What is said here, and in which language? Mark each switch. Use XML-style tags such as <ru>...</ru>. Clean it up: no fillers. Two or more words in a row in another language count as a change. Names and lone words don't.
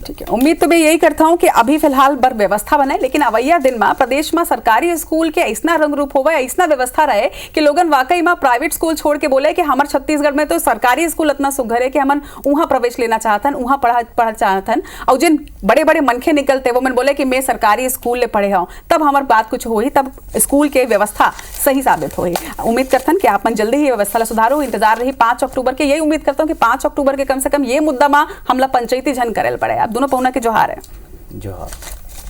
<hne>ठीक है, उम्मीद तो मैं यही करता हूँ कि अभी फिलहाल बर व्यवस्था बनाए, लेकिन अवैया दिन में प्रदेश में सरकारी स्कूल के ऐसा रंग रूप होवे, ऐसा व्यवस्था रहे कि लोगन वाकई में प्राइवेट स्कूल छोड़ के बोले कि हमारे छत्तीसगढ़ में तो सरकारी स्कूल इतना सुघर है कि हमन वहाँ प्रवेश लेना चाहतन, वहाँ पढ़ चाहतन, और जिन बड़े बड़े मनखे निकलते वो मन बोले कि मैं सरकारी स्कूल ले पढ़े हूँ, तब हमारे बात कुछ हुई, तब स्कूल के व्यवस्था सही साबित हुई। उम्मीद करतन कि आप मन जल्दी ही व्यवस्था सुधारो, इंतजार रही 5 अक्टूबर के। यही उम्मीद करता हूँ कि 5 अक्टूबर के कम से कम ये मुद्दा में हमला पंचायती झन करेल पड़े। आप दोनों पहुना के जोहार है। जोहार।</hne>